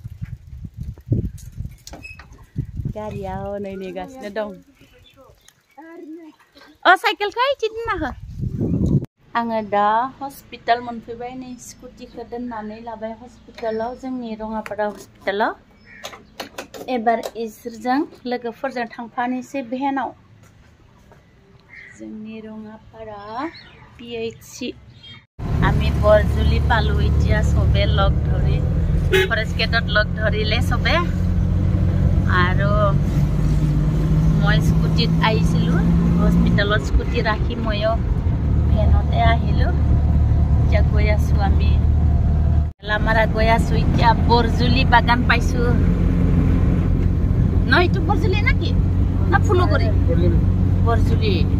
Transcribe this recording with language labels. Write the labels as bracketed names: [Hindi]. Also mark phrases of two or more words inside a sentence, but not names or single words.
[Bodo] गारिया हनै नेगासिनो दं साइकेलखौ इदि दोनना हो आङो दा हस्पिटाल मोनफैबाय नै स्कुटिखौ दोननानै लाबाय हस्पिटालाव जोंनि रङापारा हस्पिटालाव एबार इसोरजों लोगोफोरजों थांफानोसै भेनाव जोंनि रङापारा PHC [Assamese] আমি বৰজুলি পালো এতিয়া সবে লগ ধৰি ফৰেষ্ট গেটত লগ ধৰিলে সবে আৰু মই স্কুটিত আহিছিলো হস্পিটালত স্কুটি ৰাখি ময়ো ভেনতে আহিলো এতিয়া গৈ আছো আমি লামাৰা গৈ আছো এতিয়া বৰজুলি বাগান পাইছো ন এইটো বৰজুলি নাকি না ফুলগুৰি বৰজুলি